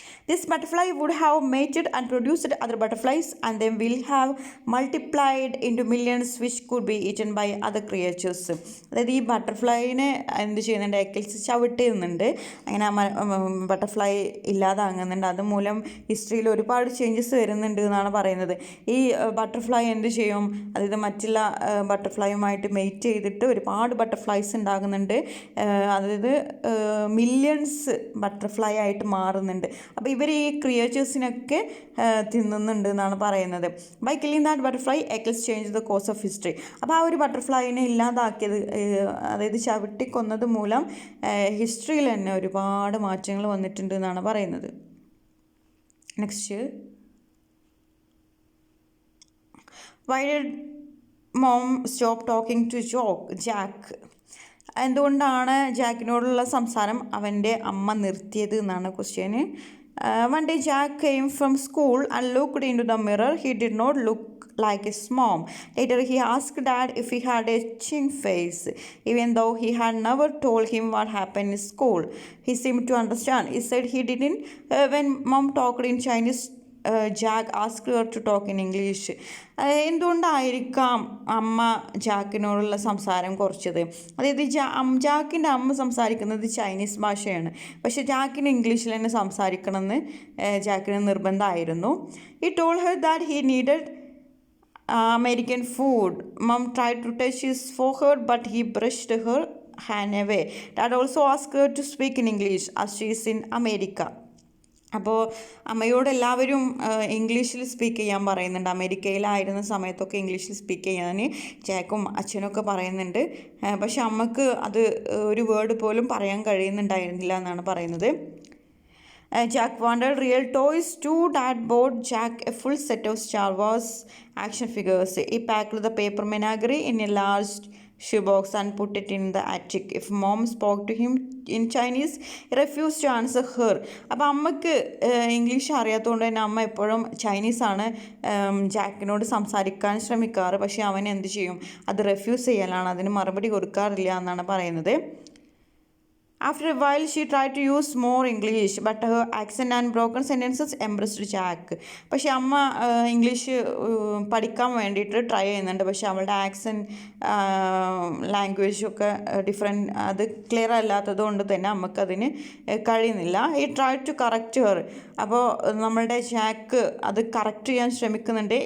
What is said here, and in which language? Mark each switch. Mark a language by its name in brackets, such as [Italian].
[English] This butterfly would have mated and produced other butterflies and then will have multiplied into millions which could be eaten by other creatures. [Malayalam] അതായത് ഈ ബട്ടർഫ്ലൈനെ എന്ത് ചെയ്യുന്നുണ്ട്, എക്കിൾസ് ചവിട്ടുന്നുണ്ട്, അങ്ങനെ butterfly ഇല്ലാതാകുന്നുണ്ട്. അതുമൂലം ഹിസ്റ്ററിയിൽ ഒരുപാട് ചേഞ്ചസ് വരുന്നുണ്ട് എന്നാണ് പറയുന്നത്. ഈ ബട്ടർഫ്ലൈ എന്ത് ചെയ്യും, അതായത് മറ്റുള്ള ബട്ടർഫ്ലൈയുമായിട്ട് മെയ്റ്റ് ചെയ്തിട്ട് ഒരുപാട് ബട്ടർഫ്ലൈസ് ഉണ്ടാകുന്നുണ്ട്, അതായത് മില്യൺസ് ബട്ടർഫ്ലൈ ആയിട്ട് മാറുന്നുണ്ട്. അപ്പോൾ ഇവർ ഈ ക്രിയേച്ചേഴ്സിനൊക്കെ തിന്നുന്നുണ്ട് എന്നാണ് പറയുന്നത്. [English] By killing that butterfly Eckels change the course of history. [Malayalam] അപ്പോൾ ആ ഒരു ബട്ടർഫ്ലൈനെ ഇല്ലാതാക്കിയത്, അതായത് ചവിട്ടിക്കൊന്നത് മൂലം ഹിസ്റ്ററിയിൽ തന്നെ ഒരുപാട് മാറ്റങ്ങൾ വന്നിട്ടുണ്ട് എന്നാണ് പറയുന്നത്. [English] Next, why did mom stop talking to Jack? [Malayalam] എന്തുകൊണ്ടാണ് ജാക്കിനോടുള്ള സംസാരം അവൻ്റെ അമ്മ നിർത്തിയത് എന്നാണ് question. [English] One day Jack came from school and looked into the mirror. He did not look like his mom. Later he asked Dad if he had a chin face, even though he had never told him what happened in school. He seemed to understand. He said he didn't. When Mom talked in Chinese, Jack asked her to talk in English. [Malayalam] എന്തുകൊണ്ടായിരിക്കാം അമ്മ ജാക്കിനോടുള്ള സംസാരം കുറച്ചത്? അതായത് ജാക്കിൻ്റെ അമ്മ സംസാരിക്കുന്നത് Chinese ഭാഷയാണ്, പക്ഷേ ജാക്കിന് ഇംഗ്ലീഷിൽ തന്നെ സംസാരിക്കണമെന്ന് ജാക്കിന് നിർബന്ധമായിരുന്നു. [English] He told her that he needed American food. Mom tried to touch his forehead, but he brushed her hand away. Dad also asked her to speak in English as she is in America. [Malayalam] അപ്പോൾ അമ്മയോട് എല്ലാവരും ഇംഗ്ലീഷിൽ speak ചെയ്യാൻ പറയുന്നുണ്ട്. അമേരിക്കയിലായിരുന്ന സമയത്തൊക്കെ ഇംഗ്ലീഷിൽ speak ചെയ്യാൻ ജാക്കും അച്ഛനൊക്കെ പറയുന്നുണ്ട്, പക്ഷെ അമ്മക്ക് അത് ഒരു വേർഡ് പോലും പറയാൻ കഴിയുന്നുണ്ടായിരുന്നില്ല എന്നാണ് പറയുന്നത്. [English] Jack wanted real toys too. Dad bought Jack a full set of Star Wars action figures. He packed the paper menagerie in a large shoebox and put it in the attic. If Mom spoke to him in Chinese, he refused to answer her. [Malayalam] അപ്പോൾ അമ്മക്ക് English അറിയാത്തതുകൊണ്ട് തന്നെ അമ്മ എപ്പോഴും ചൈനീസാണ് ജാക്കിനോട് സംസാരിക്കാൻ ശ്രമിക്കാറ്, പക്ഷേ അവൻ എന്ത് ചെയ്യും, അത് റെഫ്യൂസ് ചെയ്യലാണ്, അതിന് മറുപടി കൊടുക്കാറില്ല എന്നാണ് പറയുന്നത്. [English] After a while, she tried to use more English, but her accent and broken sentences embarrassed Jack. [Malayalam] പക്ഷെ അമ്മ ഇംഗ്ലീഷ് പഠിക്കാൻ വേണ്ടിയിട്ട് ട്രൈ ചെയ്യുന്നുണ്ട്, പക്ഷെ അവളുടെ ആക്സെൻറ്റ് ലാംഗ്വേജൊക്കെ ഡിഫറെൻറ്റ്, അത് ക്ലിയർ അല്ലാത്തത് കൊണ്ട് തന്നെ അമ്മക്കതിന് കഴിയുന്നില്ല. [English] He try to correct her. [Malayalam] അപ്പോൾ നമ്മളുടെ ജാക്ക് അത് കറക്റ്റ് ചെയ്യാൻ ശ്രമിക്കുന്നുണ്ട്.